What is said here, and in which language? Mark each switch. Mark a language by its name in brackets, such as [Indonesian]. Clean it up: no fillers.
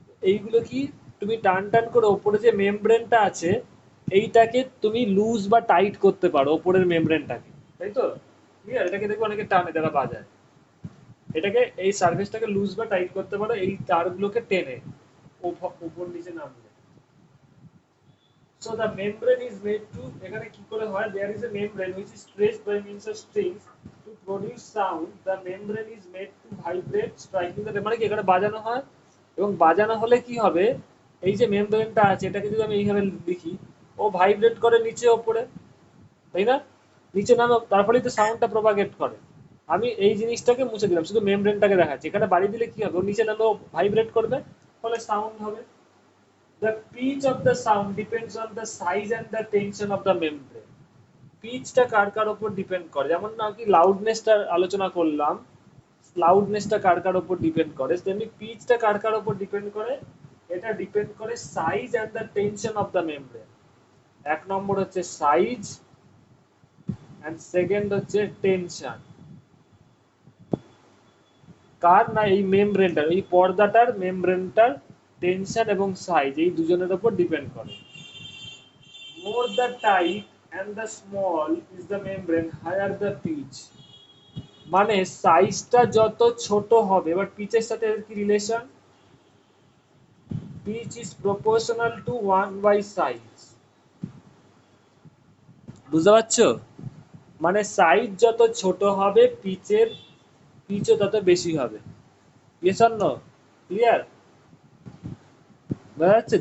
[Bangla] এইগুলো কি তুমি টান টান করে ওপরে যে মেমব্রেনটা আছে এইটাকে তুমি লুজ বা টাইট করতে পারো, ওপরের মেমব্রেনটাকে, তাই তো? ক্লিয়ার? এটাকে দেখবে অনেকে টানে যারা বাজায়, এটাকে এই সার্ফেসটাকে লুজ বা টাইট করতে পারো এই তারগুলোকে টেনে উপর নিচে নামলে। [English] So the membrane is made to, [Bangla] এখানে কি করে হয়, [English] there is a membrane which is stretched by means of strings to produce sound. The membrane is made to vibrate striking the, [Bangla] মানে কি এখানে বাজানো হয়, এবং বাজানো হলে কি হবে, এই যে মেমব্রেনটা আছে এটাকে যদি আমি এইভাবে লিখি, ও ভাইব্রেট করে নিচে ওপরে, তাই না? নিচে নামে, তার ফলেই তো সাউন্ডটা প্রপাগেট করে। আমি এই জিনিসটাকে মুছে দিলাম, শুধু মেমব্রেনটাকে দেখাচ্ছি। এখানে বাড়ি দিলে কি হবে, ও নিচে নামে ভাইব্রেট করবে, ফলে সাউন্ড হবে। [English] The pitch of the sound depends on the size and the tension of the membrane. [Bangla] পিচটা কার কার উপর ডিপেন্ড করে, যেমন নাকি লাউডনেসটা আলোচনা করলাম, লাউডনেসটা কার কার উপর ডিপেন্ড করে, তেমনি পিচটা কার কার উপর ডিপেন্ড করে, এটা ডিপেন্ড করে [English] Size and the tension of the membrane. [Bangla] এক নম্বর হচ্ছে সাইজ এন্ড সেকেন্ড হচ্ছে টেনশন। কার না, এই মেমব্রেনটার, এই পর্দাটার মেমব্রেনটার টেনশন এবং সাইজ এই দুজনের উপর ডিপেন্ড করে। [English] More the tight and the small is the membrane, higher the pitch. [Bangla] মানে সাইজটা যত ছোট হবে, এবার পিচের সাথে এর কি relation, [English] pitch is proportional to 1 by size। [Bangla] বুঝতে পারছো? মানে সাইজ যত ছোট হবে পিচের পিচও তত বেশি হবে। [English] Yes or no? [Bangla] ক্লিয়ার? বোঝা যাচ্ছে?